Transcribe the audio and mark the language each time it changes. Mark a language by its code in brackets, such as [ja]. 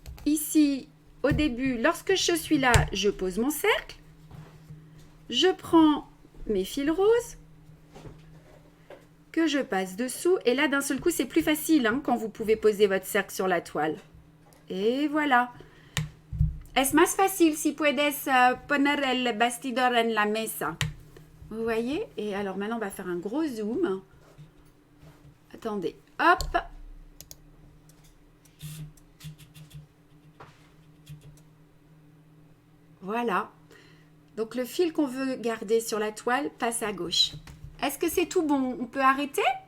[fr] Ici, au début, lorsque je suis là, je pose mon cercle. Je prends mes fils roses que je passe dessous. Et là, d'un seul coup, c'est plus facile quand vous pouvez poser votre cercle sur la toile. Et voilà. [es] Es más fácil si puedes poner el bastidor en la mesa. [fr] Vous voyez? Et alors maintenant, on va faire un gros zoom. Attendez. Hop. Voilà. Donc, le fil qu'on veut garder sur la toile passe à gauche. Est-ce que c'est tout bon? On peut arrêter?